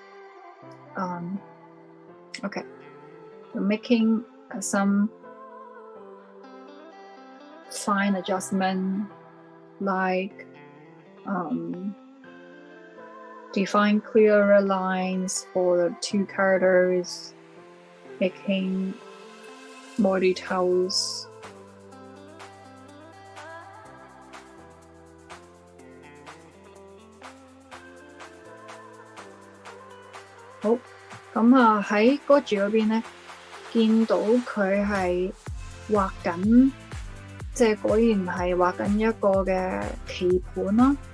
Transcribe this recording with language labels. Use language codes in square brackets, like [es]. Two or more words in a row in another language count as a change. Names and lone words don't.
[en] Okay, making some fine adjustment, like define clearer lines for the two characters, making more details. [yue] 好，咁啊喺Goji嗰邊咧，見到佢係畫緊，即係果然係畫緊一個嘅棋盤啦。